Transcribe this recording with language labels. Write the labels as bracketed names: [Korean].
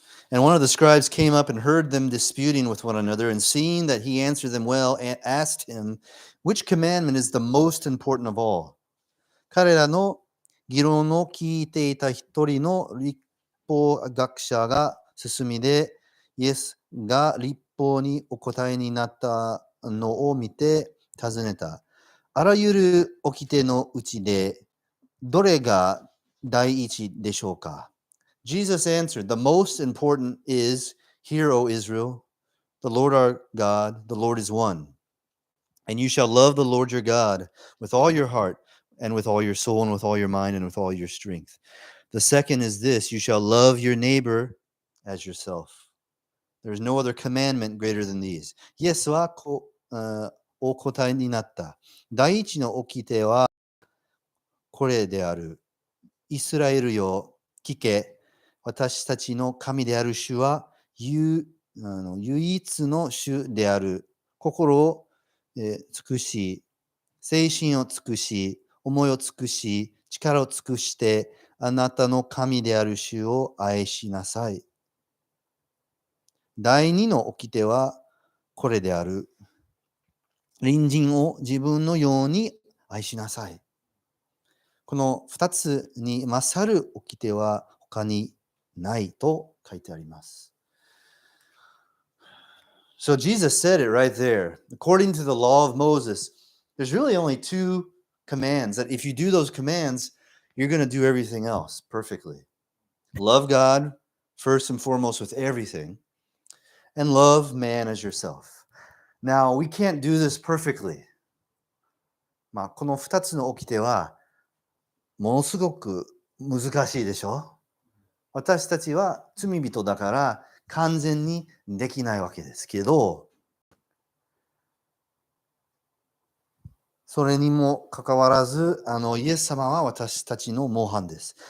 [English] And one of the scribes came up and heard them disputing with one another, and seeing that he answered them well, asked him, which commandment is the most important of all? [Japanese] 彼らの議論を聞いていた一人の律法学者が進みで、イエスが律法にお答えになったのを見て尋ねた。あらゆる掟のうちで、どれが第一でしょうか? [English] Jesus answered, the most important is, Hear, O Israel, the Lord our God, the Lord is one. And you shall love the Lord your God with all your heart, and with all your soul, and with all your mind, and with all your strength. The second is this, you shall love your neighbor as yourself. There is no other commandment greater than these. [Japanese] イエスはお答えになった。第一の掟はこれである。イスラエルよ、聞け。私たちの神である主は唯一の主である。心を尽くし、精神を尽くし、思いを尽くし、力を尽くして、あなたの神である主を愛しなさい。第二の掟はこれである。隣人を自分のように愛しなさい。この二つに勝る掟は他にないと書いてあります。 [English] So Jesus said it right there. According to the law of Moses, there's really only two commands that if you do those commands, you're going to do everything else perfectly. Love God first and foremost with everything, and love man as yourself. Now, we can't do this perfectly. [Japanese] この二つの掟はものすごく難しいでしょ？私たちは罪人だから完全にできないわけですけど、それにもかかわらず、イエス様は私たちの模範です。